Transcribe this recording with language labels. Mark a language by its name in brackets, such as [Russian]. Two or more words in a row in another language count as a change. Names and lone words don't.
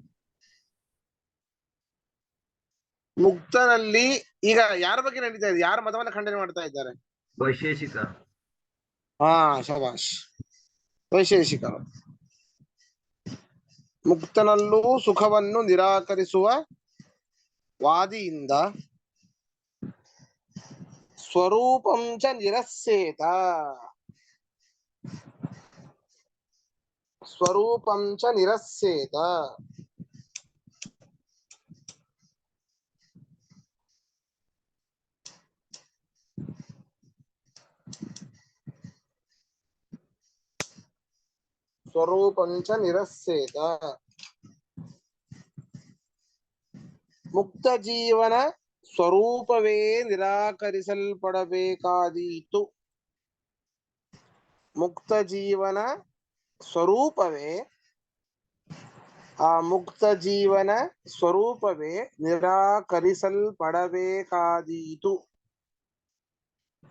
[Kannada] ಮುಕ್ತನಲ್ಲಿ ಈಗ ಯಾರ ಬಗ್ಗೆ ನಡೀತಾ ಇದೆ? ಯಾರ ಮತವನ್ನ ಖಂಡನೆ ಮಾಡ್ತಾ ಇದ್ದಾರೆ? ವೈಶೇಷಿಕ. ಹಾ, ಶಬಾಷ್, ವೈಶೇಷಿಕ. ಮುಕ್ತನಲ್ಲೂ ಸುಖವನ್ನು ನಿರಾಕರಿಸುವ ವಾದಿಯಿಂದ [Sanskrit] ಸ್ವರೂಪಂ ಚ ನಿರಸ್ಯೇತ, ಸ್ವರೂಪಂ ಚ ನಿರಸ್ಯೇತ ಸ್ವರೂಪಂ ಚ ನಿರಸ್ಯೇತ. [Kannada] ಮುಕ್ತ ಜೀವನ ಸ್ವರೂಪವೇ ನಿರಾಕರಿಸಲ್ಪಡಬೇಕಾದೀತು. ಮುಕ್ತ ಜೀವನ ಸ್ವರೂಪವೇ, ಆ ಮುಕ್ತ ಜೀವನ ಸ್ವರೂಪವೇ ನಿರಾಕರಿಸಲ್ಪಡಬೇಕಾದೀತು.